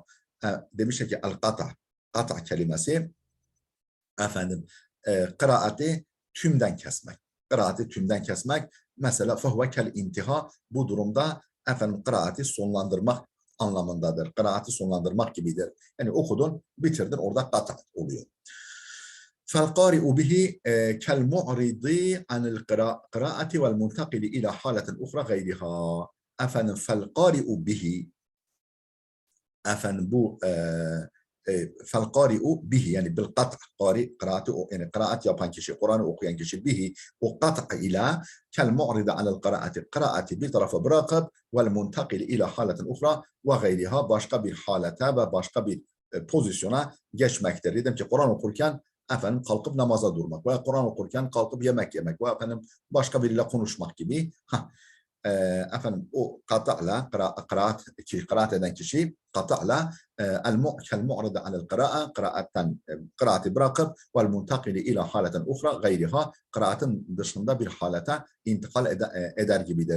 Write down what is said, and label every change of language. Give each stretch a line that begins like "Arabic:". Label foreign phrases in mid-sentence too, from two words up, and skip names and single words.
Turkish: Demişler ki el-kat'a kelimesi kıraati tümden kesmek. Kıraati tümden kesmek. Mesela
Arabic: فهو كالانتهاء,
Turkish: bu durumda kıraati sonlandırmak anlamındadır. Kıraati sonlandırmak gibidir. Yani okudun, bitirdin, orada kat'a oluyor.
Arabic: فالقارئ به كالمعرض عن القراءة والمنتقل إلى حالة أخرى غيرها. فالقارئ به
Turkish: bu
Arabic: فالقارئ به
Turkish: yani
Arabic: بالقطع قراءة
Turkish: yapan kişi, Kur'an'ı okuyan kişi bihi o kat'a ile
Arabic: كالمعرض عن القراءة
Turkish: kıraati bir tarafa bırakıp
Arabic: والمنتقل إلى حالة أخرى وغيرها
Turkish: başka bir halete ve başka bir pozisyona geçmektir. Dedim ki Kur'an okurken kalkıp namaza durmak veya Kur'an okurken kalkıp yemek yemek veya başka biriyle konuşmak gibi. O kata'la kıraat eden kişi kata'la
Arabic: المعرض عن القراءة
Turkish: bırakıp
Arabic: والمنتقل إلى حالة أخرى غيرها,
Turkish: kıraatin dışında bir halete intikal eder gibidir.